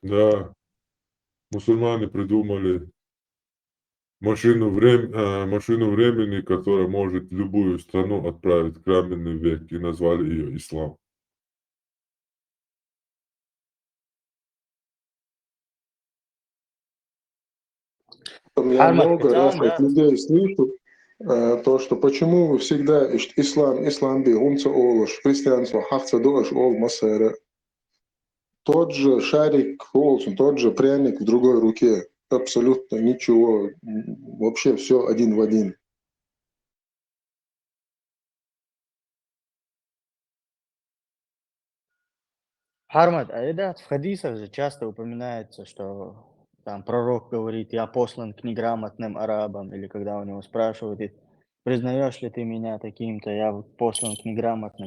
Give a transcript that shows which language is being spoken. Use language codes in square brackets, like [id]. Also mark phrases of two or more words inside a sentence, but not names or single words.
[ru] Да, мусульмане придумали машину времени, которая может любую страну отправить в каменный век, и назвали ее ислам. Я много раз от людей слышу то, что почему всегда ислам [ce] би унца олаш, христианство хахца доаш ол масара. [ru] Тот же шарик Олсен, тот же пряник в другой руке. Абсолютно ничего. Вообще все один в один. Хармад, а да, в хадисах же часто упоминается, что там пророк говорит, я послан к неграмотным арабам, или когда у него спрашивают, признаешь ли ты меня таким-то, я вот послан к неграмотным.